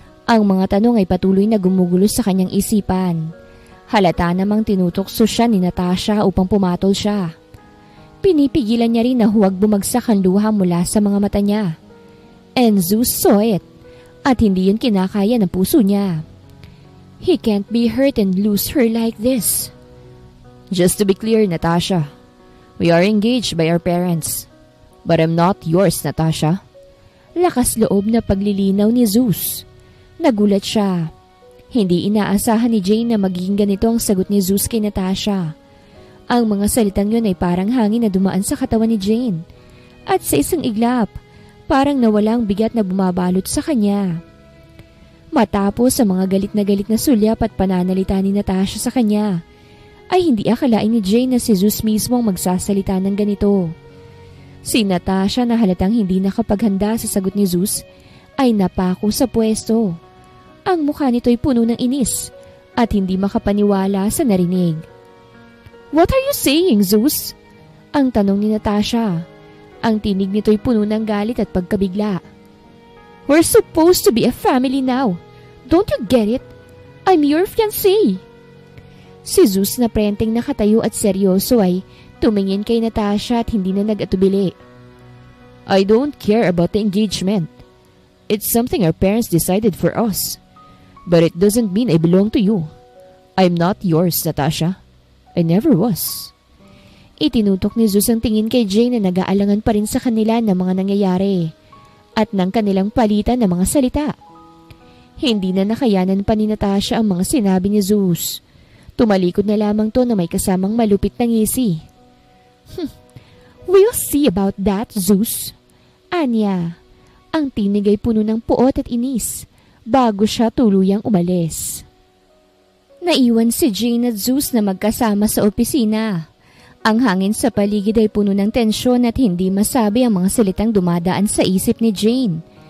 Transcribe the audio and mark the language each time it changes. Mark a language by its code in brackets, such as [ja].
[tl] Ang mga tanong ay patuloy na gumugulo sa kanyang isipan. Halata namang tinutokso siya ni Natasha upang pumatol siya. Pinipigilan niya rin na huwag bumagsak ang luha mula sa mga mata niya. [en] And Zeus saw it. [tl] At hindi yun kinakaya ng puso niya. [en] He can't be hurt and lose her like this. Just to be clear, Natasha, we are engaged by our parents. But I'm not yours, Natasha. [tl] Lakas loob na paglilinaw ni Zeus. Nagulat siya. Hindi inaasahan ni Jane na magiging ganito ang sagot ni Zeus kay Natasha. Ang mga salitang yun ay parang hangin na dumaan sa katawan ni Jane. At sa isang iglap, parang nawalang bigat na bumabalot sa kanya. Matapos sa mga galit na sulyap at pananalita ni Natasha sa kanya, ay hindi akalain ni Jane na si Zeus mismo ang magsasalita ng ganito. Si Natasha na halatang hindi nakapaghanda sa sagot ni Zeus ay napako sa pwesto. Ang mukha nito'y puno ng inis at hindi makapaniwala sa narinig. [en] What are you saying, Zeus? [tl] Ang tanong ni Natasha. Ang tinig nito'y puno ng galit at pagkabigla. [en] We're supposed to be a family now. Don't you get it? I'm your fiancé. [tl] Si Zeus na prenteng nakatayo at seryoso ay tumingin kay Natasha at hindi na nag-atubili. [en] I don't care about the engagement. It's something our parents decided for us. But it doesn't mean I belong to you. I'm not yours, Natasha. I never was. [tl] Itinutok ni Zeus ang tingin kay Jane na nag-aalangan pa rin sa kanila ng mga nangyayari at ng kanilang palitan ng mga salita. Hindi na nakayanan pa ni Natasha ang mga sinabi ni Zeus. Tumalikod na lamang to na may kasamang malupit na ngisi. [en] We'll see about that, Zeus. [tl] Anya, ang tinig ay puno ng puot at inis bago siya tuluyang umalis. Naiwan si Jane at Zeus na magkasama sa opisina. Ang hangin sa paligid ay puno ng tensyon at hindi masabi ang mga salitang dumadaan sa isip ni Jane.